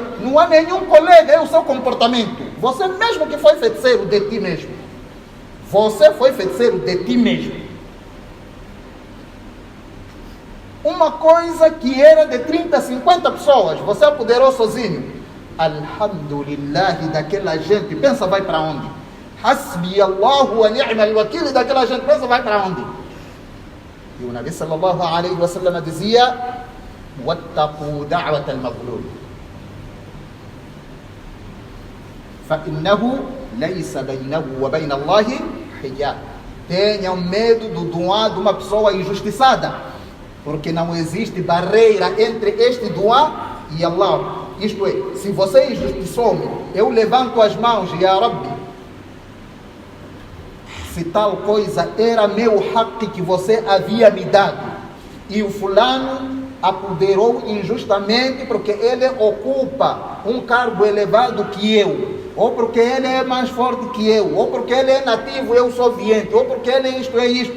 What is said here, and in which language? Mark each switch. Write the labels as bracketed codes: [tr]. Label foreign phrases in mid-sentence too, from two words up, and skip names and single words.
[pt] Não há nenhum colega, é o seu comportamento. Você mesmo que foi feiticeiro de ti mesmo. Você foi feiticeiro de ti mesmo. Uma coisa que era de 30, 50 pessoas, você apoderou sozinho. Alhamdulillah, daquela gente, pensa vai para onde? [ar] حسبي الله ونعم الوكيل, [pt] daquela gente, pensa vai para onde? E o Nabi [ar] صلى الله عليه وسلم [pt] dizia: [ar] واتقوا دعوة المظلوم فإنه ليس بينه وبين الله حجاب. [pt] Tenham medo do duá de uma pessoa injustiçada, porque não existe barreira entre este duá e Allah. Isto é, se você injustiçou-me, eu levanto as mãos, [ar] يا ربي, [pt] se tal coisa era meu haqq que você havia me dado, e o fulano apoderou injustamente porque ele ocupa um cargo elevado que eu, ou porque ele é mais forte que eu, ou porque ele é nativo, eu sou viente, ou porque ele é isto.